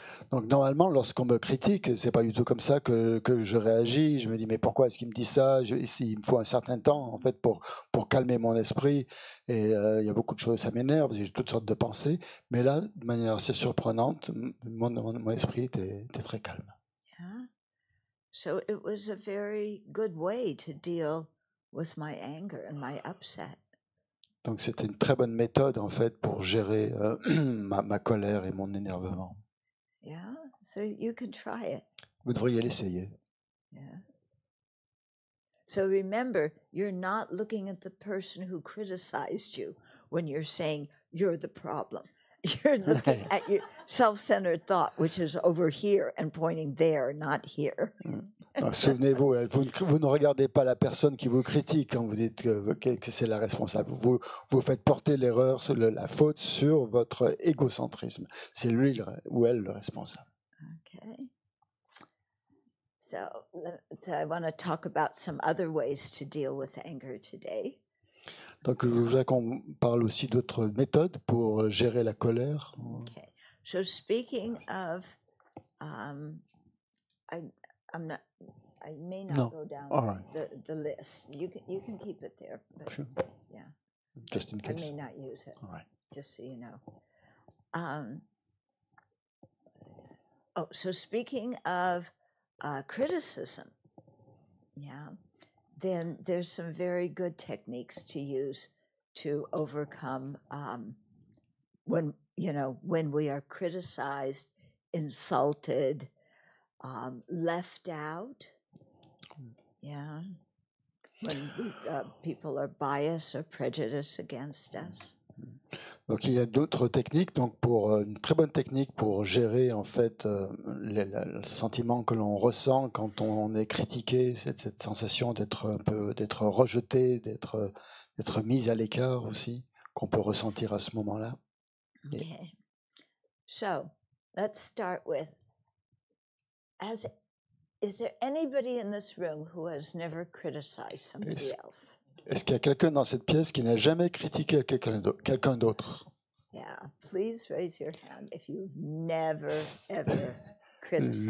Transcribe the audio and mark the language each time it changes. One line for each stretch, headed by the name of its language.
French: Donc normalement, lorsqu'on me critique, c'est pas du tout comme ça que je réagis. Je me dis mais pourquoi est-ce qu'il me dit ça? Il me faut un certain temps en fait pour calmer mon esprit. Et il y a beaucoup de choses, ça m'énerve. J'ai toutes sortes de pensées. Mais là, de manière assez surprenante, mon esprit était très calme.
English: Yeah. So it was a very good way to deal with my anger and my upset.
French: Donc c'était une très bonne méthode en fait pour gérer ma colère et mon énervement.
English: Yeah, so you can try it.
French: Vous devriez l'essayer.
English: Yeah. So remember, you're not looking at the person who criticized you when you're saying you're the problem. You're looking at your self-centered thought, which is over here and pointing there, not here.
French: Souvenez-vous, vous ne regardez pas la personne qui vous critique quand vous dites que c'est la responsable. Vous faites porter l'erreur, la faute sur votre égocentrisme. C'est lui ou elle le responsable.
English: Okay. So I want to talk about some other ways to deal with anger today.
French: Donc je voudrais qu'on parle aussi d'autres méthodes pour gérer la colère.
English: Okay. So speaking of, I may not go down the list. You can keep it there. But sure. Yeah. Just in case. I may not use it. All right. Just so you know. So speaking of criticism, then there's some very good techniques to use to overcome when we are criticized, insulted, left out. Yeah. When people are biased or prejudiced against us.
French: Donc il y a d'autres techniques. Donc une très bonne technique pour gérer en fait le sentiment que l'on ressent quand on est critiqué, cette sensation d'être rejeté, d'être mis à l'écart aussi, qu'on peut ressentir à ce moment-là.
English: Okay. So let's start with is there anybody in this room who has never criticized somebody else?
French: Est-ce qu'il y a quelqu'un dans cette pièce qui n'a jamais critiqué quelqu'un d'autre?
English: Yeah, please raise your hand if you've never ever criticized.